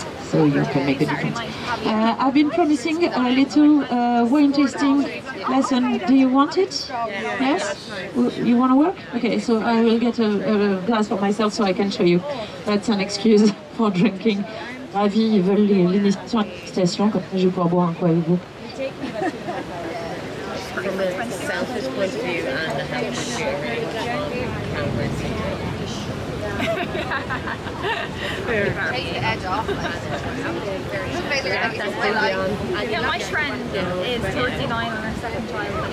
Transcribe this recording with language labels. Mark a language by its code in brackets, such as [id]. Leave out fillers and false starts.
[en] So you can make a difference. I've been promising a little wine tasting lesson. Do you want it? Yes? You want to work? Okay, so I will get a glass for myself so I can show you. That's an excuse for drinking. [fr] Ravi, ils veulent l'initiation à la dégustation, comme ça je vais pouvoir boire un coup avec vous. [en] From a selfish point of view and a health Take the edge off. Yeah, my friend is 39 on her second child.